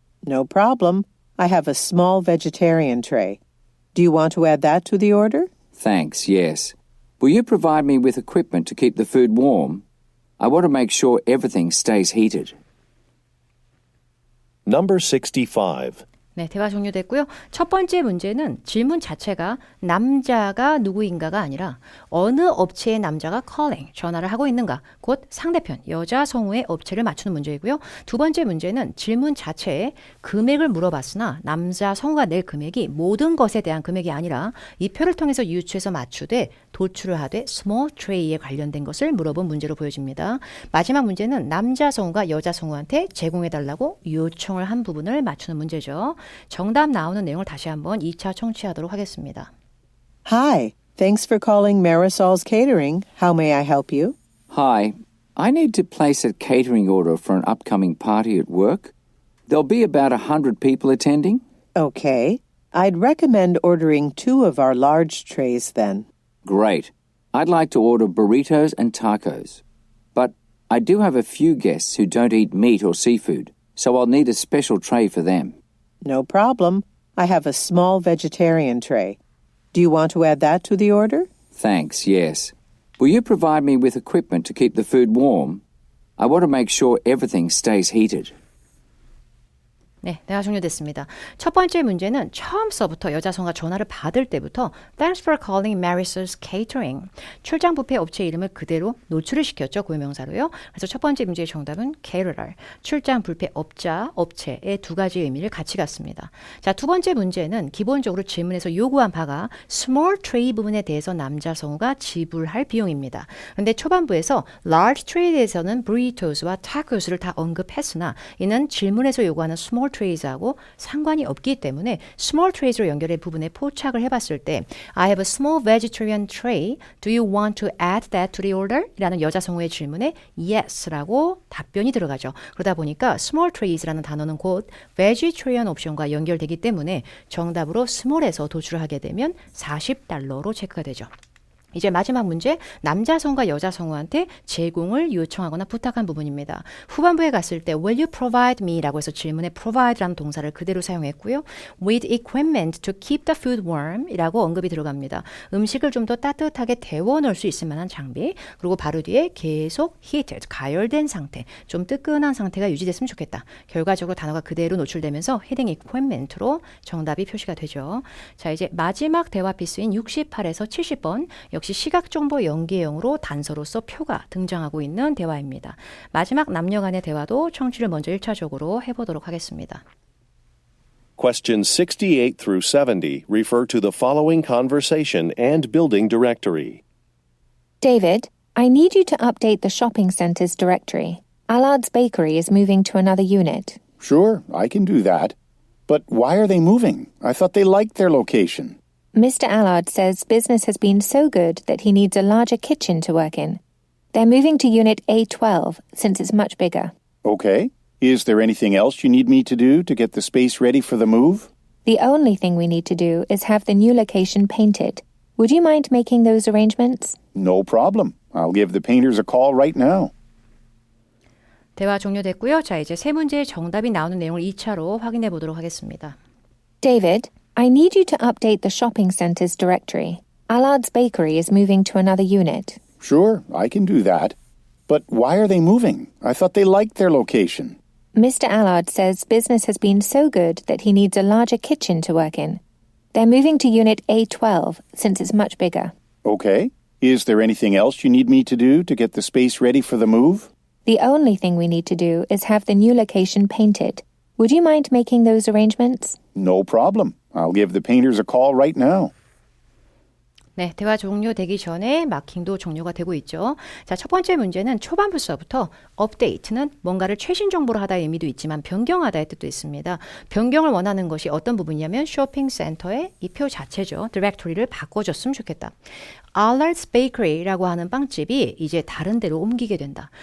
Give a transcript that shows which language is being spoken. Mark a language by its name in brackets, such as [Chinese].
[English] No problem. I have a small vegetarian tray. Do you want to add that to the order? Thanks, yes. Will you provide me with equipment to keep the food warm? I want to make sure everything stays heated. Number 65. [Korean] 네, 대화 종료됐고요. 첫 번째 문제는 질문 자체가 남자가 누구인가가 아니라 어느 업체의 남자가 calling, 전화를 하고 있는가, 곧 상대편, 여자 성우의 업체를 맞추는 문제이고요. 두 번째 문제는 질문 자체에 금액을 물어봤으나 남자 성우가 낼 금액이 모든 것에 대한 금액이 아니라 이 표를 통해서 유추해서 맞추되 도출을 하되 small tray에 관련된 것을 물어본 문제로 보여집니다. 마지막 문제는 남자 성우가 여자 성우한테 제공해달라고 요청을 한 부분을 맞추는 문제죠. 정답 나오는 내용을 다시 한번 2차 청취하도록 하겠습니다. [English] Hi, thanks for calling Marisol's Catering. How may I help you? Hi, I need to place a catering order for an upcoming party at work. There'll be about 100 people attending. Okay. I'd recommend ordering 2 of our large trays then. Great. I'd like to order burritos and tacos. But I do have a few guests who don't eat meat or seafood, so I'll need a special tray for them. No problem. I have a small vegetarian tray. Do you want to add that to the order? Thanks, yes. Will you provide me with equipment to keep the food warm? I want to make sure everything stays heated. [Korean] 네, 대화 종료됐습니다. 첫 번째 문제는 처음서부터 여자 성우가 전화를 받을 때부터 [English] Thanks for calling Marisol's Catering. [Korean] 출장 뷔페 업체 이름을 그대로 노출을 시켰죠. 고유명사로요. 그래서 첫 번째 문제의 정답은 caterer. 출장 뷔페 업자, 업체의 두 가지 의미를 같이 갖습니다. 자, 두 번째 문제는 기본적으로 질문에서 요구한 바가 small tray 부분에 대해서 남자 성우가 지불할 비용입니다. 그런데 초반부에서 large tray에 대해서는 burritos와 tacos를 다 언급했으나 이는 질문에서 요구하는 small trays하고 상관이 없기 때문에 small trays로 연결의 부분에 포착을 해봤을 때 [English] I have a small vegetarian tray. Do you want to add that to the order? [Korean] 라는 여자 성우의 질문에 yes라고 답변이 들어가죠. 그러다 보니까 small trays라는 단어는 곧 vegetarian 옵션과 연결되기 때문에 정답으로 small에서 도출을 하게 되면 $40로 체크가 되죠. 이제 마지막 문제, 남자 성우가 여자 성우한테 제공을 요청하거나 부탁한 부분입니다. 후반부에 갔을 때 [English] Will you provide me? [Korean] 라고 해서 질문에 provide라는 동사를 그대로 사용했고요. [English] With equipment to keep the food warm [Korean] 이라고 언급이 들어갑니다. 음식을 좀 더 따뜻하게 데워 넣을 수 있을 만한 장비, 그리고 바로 뒤에 계속 heated, 가열된 상태, 좀 뜨끈한 상태가 유지됐으면 좋겠다. 결과적으로 단어가 그대로 노출되면서 헤딩 equipment로 정답이 표시가 되죠. 자, 이제 마지막 대화 피스인 68에서 70번 역시 시각정보 연계형으로 단서로서 표가 등장하고 있는 대화입니다. 마지막 남녀 간의 대화도 청취를 먼저 1차적으로 해보도록 하겠습니다. [English] Questions 68 through 70 refer to the following conversation and building directory. David, I need you to update the shopping centre's directory. Allard's Bakery is moving to another unit. Sure, I can do that. But why are they moving? I thought they liked their location. Mr. Allard says business has been so good that he needs a larger kitchen to work in. They're moving to Unit A12 since it's much bigger. Okay. Is there anything else you need me to do to get the space ready for the move? The only thing we need to do is have the new location painted. Would you mind making those arrangements? No problem. I'll give the painters a call right now. [Korean] 대화 종료됐고요. 자, 이제 세 문제의 정답이 나오는 내용을 2차로 확인해 보도록 하겠습니다. [English] David, I need you to update the shopping center's directory. Allard's Bakery is moving to another unit. Sure, I can do that. But why are they moving? I thought they liked their location. Mr. Allard says business has been so good that he needs a larger kitchen to work in. They're moving to Unit A12 since it's much bigger. Okay. Is there anything else you need me to do to get the space ready for the move? The only thing we need to do is have the new location painted. Would you mind making those arrangements? No problem. I'll give the painters a call right now. [Korean] 네, 대화 종료되기 전에 마킹도 종료가 되고 있죠. 자, 첫 번째 문제는 초반부서부터 업데이트는 뭔가를 최신 정보로 하다의 의미도 있지만 변경하다의 뜻도 있습니다. 변경을 원하는 것이 어떤 부분이냐면 쇼핑센터의 이 표 자체죠. 디렉토리를 바꿔줬으면 좋겠다. Allard's Bakery라고 하는 빵집이 이제 다른 데로 옮기게 된다.